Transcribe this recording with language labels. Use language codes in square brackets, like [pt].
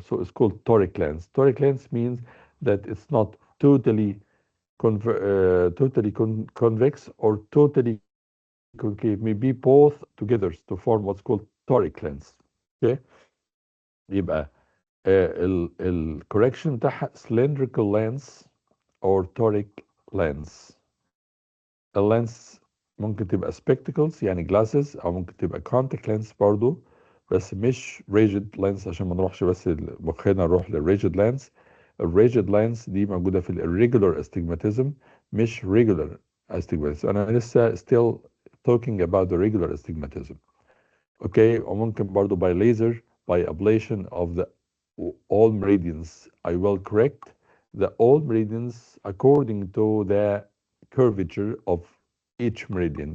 [en] So it's called toric lens. Toric lens means that it's not totally convex or totally concave, maybe both together to form what's called toric lens. Okay. [ar] يبقى الكوركشن بتاعها [en] cylindrical lens or toric lens. [ar] اللينس ممكن تبقى [en] spectacles [ar] يعني [en] glasses [ar] او ممكن تبقى [en] contact lens [ar] برضو، بس مش [en] rigid lens [ar] عشان ما نروحش بس مخنا نروح للrigid lens. الريجيد lens دي موجودة في [en] irregular astigmatism [ar] مش [en] regular astigmatism. [ar] انا لسه [en] still talking about the regular astigmatism. Okay, or [ar] ممكن برضو [en] by laser, by ablation of the all meridians. I will correct the all meridians according to the curvature of each meridian.